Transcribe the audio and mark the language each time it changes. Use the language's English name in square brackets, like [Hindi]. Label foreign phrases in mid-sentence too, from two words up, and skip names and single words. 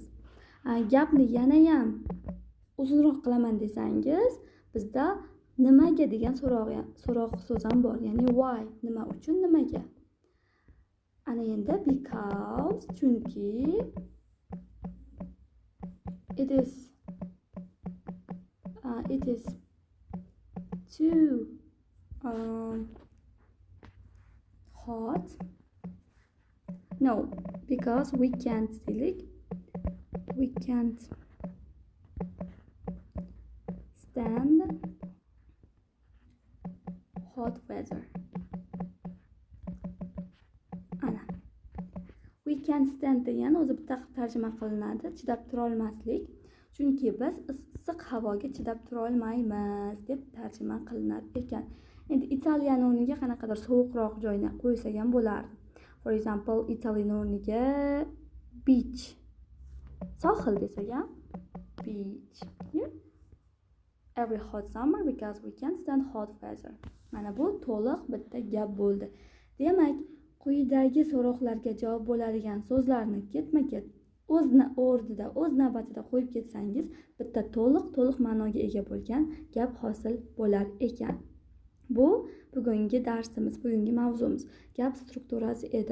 [Uzbek] Gapni yana ham uzunroq qilaman desangiz, bizda nimaga degan so'roq so'z ham bor, ya'ni why, nima uchun, nimaga. Ana endi [English] because, chunki, it is too hot. No, because we can't stand hot weather. [Uzbek] Ana. [English] We can't stand [Uzbek] degan o'zi bitta tarjima qilinadi, chidab tura olmaslik. Chunki biz issiq havoga chidab tura olmaymiz deb tarjima qilinar ekan. Endi Italiyani o'rniga qanaqadir sovuqroq joyni qo'ysak ham bo'lardi. [English] For example, [Uzbek] Italyani o'rniga beach. Sohil desak ham beach. Yeah? [English] Every hot summer because we can't stand hot weather. [Uzbek] Mana bu to'liq bitta gap bo'ldi. Demak, quyidagi so'roqlarga javob bo'ladigan so'zlarni ketma-ket o'z o'rnida, o'z navbatida qo'yib ketsangiz, bitta to'liq ma'noga ega bo'lgan gap hosil bo'lar ekan. Bu bugungi darsimiz, bugungi mavzumiz gap strukturasi edi.